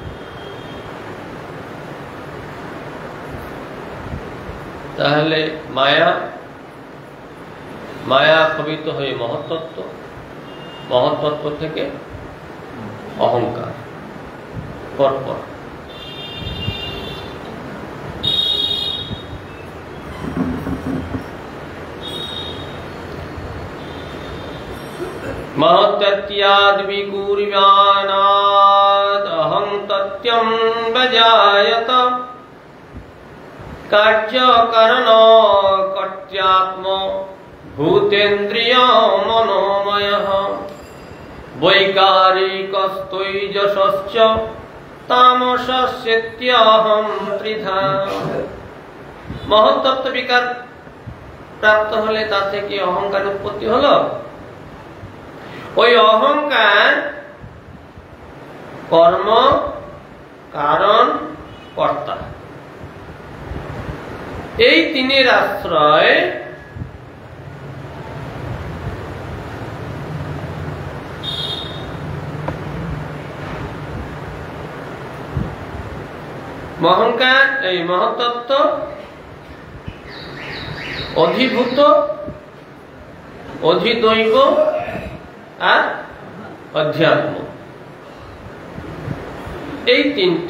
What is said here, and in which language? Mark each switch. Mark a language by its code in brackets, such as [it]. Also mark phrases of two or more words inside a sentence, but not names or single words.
[bn] তাহলে মায়া ক্ষপিত হয়ে মহত্তত্ত্ব, মহত্তত্ত্ব থেকে অহংকার, পরপর। [sa] महत्तत्याद् विकुर्यानाद् अहं तत्यं बजायत कार्यकरण कर्त्यात्म भूतेन्द्रिय मनोमयः वैकारिकस्तैजसश्च तामसस्येत्यहं त्रिधा। [bn] মহত্তত্ত্ব বিকার প্রাপ্ত হলে তা থেকে অহংকার উৎপত্তি হলো। ওই অহংকার কর্ম, কারণ, কর্তা, এই তিনের আশ্রয় অহংকার, এই মহত্তত্ত্ব অধিভূত, অধিদৈব আর অধ্যাত্ম, এই তিনটি।